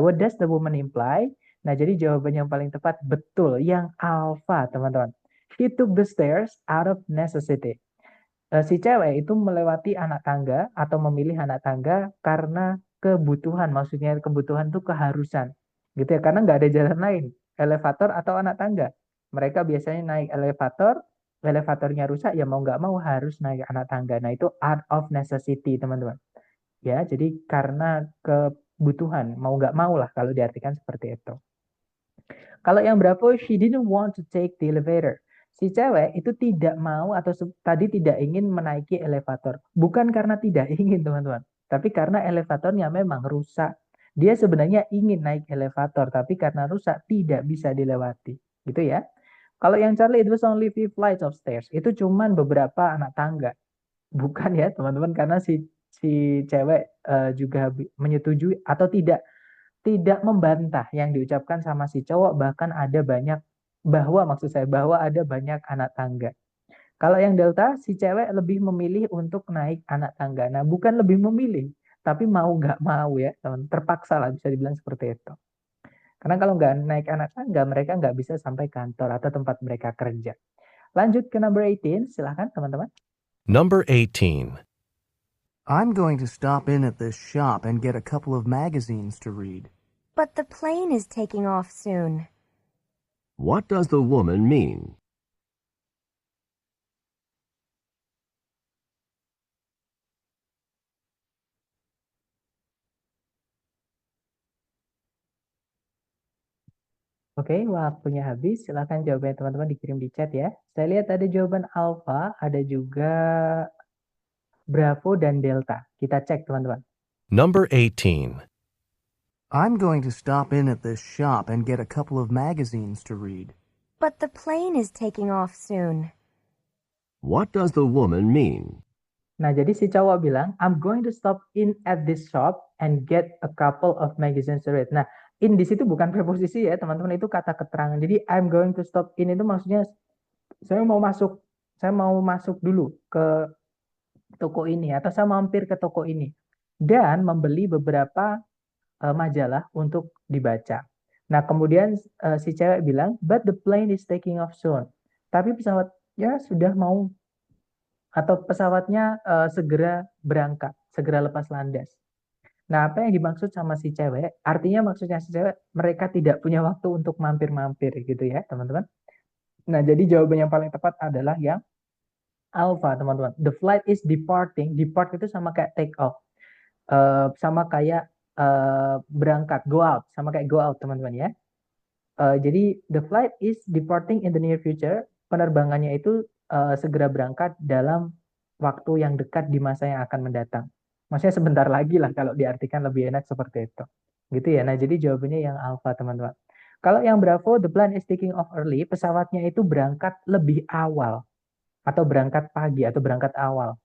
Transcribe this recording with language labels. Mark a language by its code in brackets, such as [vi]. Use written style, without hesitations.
[en] What does the woman imply? [id] Nah, jadi jawaban yang paling tepat betul yang alpha, teman-teman. [en] She took the stairs out of necessity. [id] Si cewek itu melewati anak tangga atau memilih anak tangga karena kebutuhan. Maksudnya kebutuhan itu keharusan. Gitu ya, karena nggak ada jalan lain. Elevator atau anak tangga. Mereka biasanya naik elevator, elevatornya rusak, ya mau nggak mau harus naik anak tangga. Nah, itu out of necessity, teman-teman. Ya, jadi karena kebutuhan, mau nggak mau lah kalau diartikan seperti itu. Kalau yang berapa, [en] she didn't want to take the elevator. [id] Si cewek itu tidak mau atau tadi tidak ingin menaiki elevator. Bukan karena tidak ingin, teman-teman. Tapi karena elevatornya memang rusak. Dia sebenarnya ingin naik elevator, tapi karena rusak tidak bisa dilewati. Gitu ya. Kalau yang Charlie, [en] it was only 5 flights of stairs. [id] Itu cuman beberapa anak tangga. Bukan ya, teman-teman, karena si cewek juga menyetujui atau tidak membantah yang diucapkan sama si cowok, bahkan ada banyak bahwa ada banyak anak tangga. Kalau yang delta, si cewek lebih memilih untuk naik anak tangga. Nah, bukan lebih memilih, tapi mau nggak mau ya, teman. Terpaksa lah bisa dibilang seperti itu. Karena kalau nggak naik anak tangga, mereka nggak bisa sampai kantor atau tempat mereka kerja. Lanjut ke number 18, silahkan teman-teman. [en] Number 18. I'm going to stop in at this shop and get a couple of magazines to read. But the plane is taking off soon. What does the woman mean? [id] Oke, waktunya habis. Silahkan jawabannya teman-teman dikirim di chat ya. Saya lihat ada jawaban alpha, ada juga Bravo dan Delta. Kita cek teman-teman. [en] Number 18. I'm going to stop in at this shop and get a couple of magazines to read. But the plane is taking off soon. What does the woman mean? [id] Nah, jadi si cowok bilang, [en] I'm going to stop in at this shop and get a couple of magazines to read. [id] Nah, in di situ bukan preposisi ya, teman-teman, itu kata keterangan. Jadi [en] I'm going to stop in [id] itu maksudnya saya mau masuk dulu ke toko ini atau saya mampir ke toko ini dan membeli beberapa majalah untuk dibaca. Nah, kemudian si cewek bilang, [en] but the plane is taking off soon. [id] Tapi pesawatnya sudah mau atau pesawatnya segera berangkat, segera lepas landas. Nah, apa yang dimaksud sama si cewek? Artinya maksudnya si cewek, mereka tidak punya waktu untuk mampir-mampir gitu ya, teman-teman. Nah, jadi jawaban yang paling tepat adalah yang alpha, teman-teman. [en] The flight is departing. Depart [id] itu sama kayak [en] take off. [id] Sama kayak berangkat, [en] go out. [id] Sama kayak [en] go out, [id] teman-teman ya. Jadi, [en] the flight is departing in the near future. [id] Penerbangannya itu segera berangkat dalam waktu yang dekat di masa yang akan mendatang. Maksudnya sebentar lagi lah kalau diartikan lebih enak seperti itu. Gitu ya. Nah, jadi jawabannya yang alpha, teman-teman. Kalau yang Bravo, [en] the plane is taking off early, [id] pesawatnya itu berangkat lebih awal atau berangkat pagi atau berangkat awal.